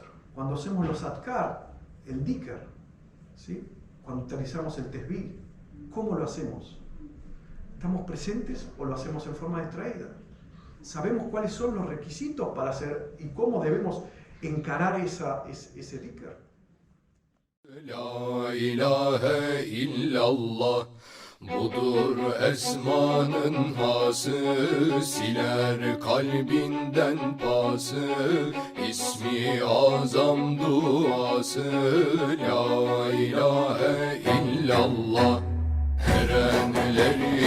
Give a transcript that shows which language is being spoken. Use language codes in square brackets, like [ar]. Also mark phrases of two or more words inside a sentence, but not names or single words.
[es] Cuando hacemos los adkar, el dhikr, ¿sí? Cuando utilizamos el tesbih, ¿cómo lo hacemos? ¿Estamos presentes o lo hacemos en forma distraída? ¿Sabemos cuáles son los requisitos para hacer y cómo debemos encarar ese dhikr? [ar] لا إله إلا الله, [tr] budur esmanın hası, siler kalbinden pası, ismi azam duası. [ar] لا إله إلا الله, erenler